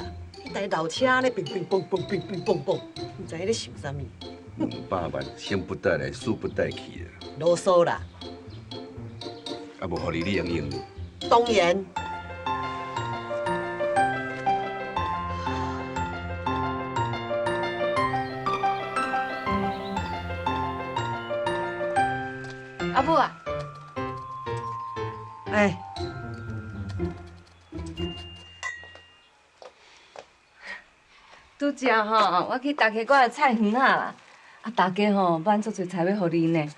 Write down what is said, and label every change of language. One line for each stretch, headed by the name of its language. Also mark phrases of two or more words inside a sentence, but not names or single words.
Min Nan Chinese: 迄台老车咧，乒乒乓乓，乒乒乓乓，唔知咧想啥物。 200万，生不带来，死不带去啦。啰嗦啦。啊，无互你用用。当然。阿母啊，拄则吼，我去大溪馆的菜园啊啦，啊大家吼买足侪菜要互你呢。